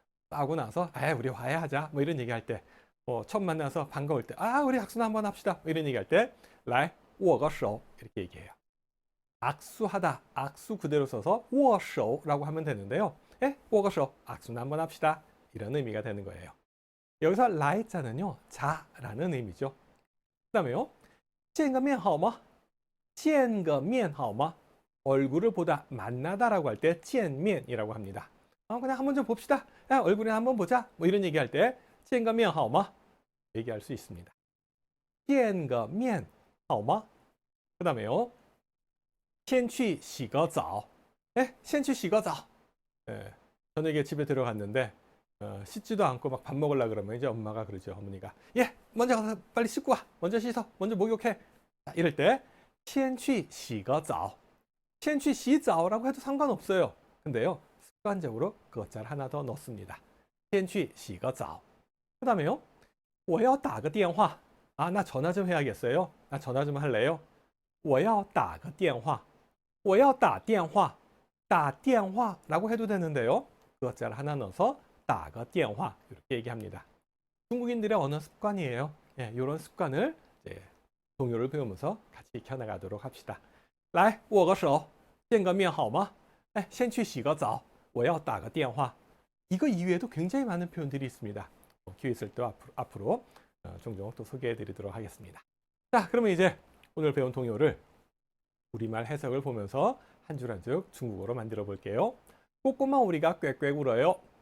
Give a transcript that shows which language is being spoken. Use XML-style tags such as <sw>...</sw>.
<ko>하고 나서 우리 화해하자 이런 얘기할 때 처음 만나서 반가울 때 우리 악수나 한번 합시다 이런 얘기할 때</ko> <zh>来握个手</zh> <ko>이렇게 얘기해요. 악수하다, 악수 그대로 써서 握手라고 하면 되는데요. 握个手 악수나 한번 합시다 이런 의미가 되는 거예요. 여기서 来자는요 자라는 의미죠. 그 다음에요</ko> <zh>见个面好吗? 见个面好吗?</zh> <ko>얼굴을 보다, 만나다라고 할 때 见面이라고 합니다. 그냥 한번 좀 봅시다. 얼굴이나 한번 보자. 이런 얘기할 때</ko> <zh>见个面好吗?</zh> <ko>얘기할 수 있습니다.</ko> <zh>见个面好吗?</zh> <ko>그 다음에요.</ko> <zh>先去洗个澡. 예, 先去洗个澡.</zh> <ko>예, 저녁에 집에 들어갔는데 씻지도 않고 막 밥 먹으려 그러면 이제 엄마가 그러죠. 어머니가 예, 먼저 가서 빨리 씻고 와. 먼저 씻어. 먼저 목욕해. 자, 이럴 때</ko> <zh>先去洗个澡.先去洗澡</zh> <ko>라고 해도 상관없어요. 근데요, 습관적으로 그 자를 하나 더 넣습니다.</ko> <zh>先去洗个澡.</zh> <ko>그 다음에요,</ko> <zh>我要打个电话.</zh> <ko>아, 나 전화 좀 해야겠어요. 나 전화 좀 할래요.</ko> <zh>我要打个电话.我要打电话.</zh> <ko>打电话라고 해도 되는데요, 그 자를 하나 넣어서</ko> <zh>打个电话</zh> <ko>이렇게 얘기합니다. 중국인들의 언어 습관이에요. 예, 이런 습관을 이제 동요를 배우면서 같이 익혀나가도록 합시다.</ko> <zh>来握个手见个面好吗？哎，先去洗个澡，我要打个电话。</zh> <ko>이거 이외에도 굉장히 많은 표현들이 있습니다. 기회 있을 때 앞으로 종종 또 소개해드리도록 하겠습니다. 자, 그러면 이제 오늘 배운 동요를 우리말 해석을 보면서 한 줄 한 줄 중국어로 만들어 볼게요. 꼬꼬마 오리가 꽥꽥 울어요.</ko>